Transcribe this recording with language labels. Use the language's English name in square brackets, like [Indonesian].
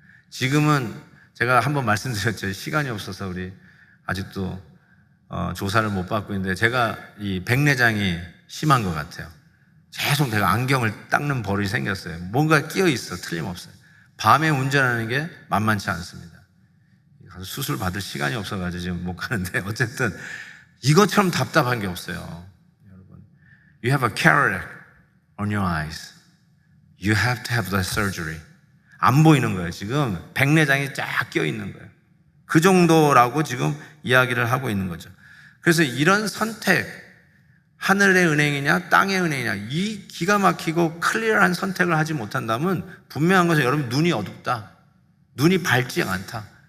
[Korean] 지금은 제가 한번 말씀드렸죠. 시간이 없어서 우리 아직도 조사를 못 받고 있는데, 제가 이 백내장이 심한 것 같아요. 계속 내가 안경을 닦는 버릇이 생겼어요. 뭔가 끼어 있어, 틀림없어요. 밤에 운전하는 게 만만치 않습니다. 가서 수술 받을 시간이 없어가지고 지금 못 가는데, 어쨌든 이것처럼 답답한 게 없어요. [English] 여러분, you have a cataract on your eyes. You have to have the surgery. [Korean] 안 보이는 거예요. 지금 백내장이 쫙 끼어 있는 거예요. 그 정도라고 지금 이야기를 하고 있는 거죠. 그래서 이런 선택, 하늘의 은행이냐 땅의 은행이냐, 이 기가 막히고 클리어한 선택을 하지 못한다면 분명한 것은 여러분, 눈이 어둡다, 눈이 밝지 않다.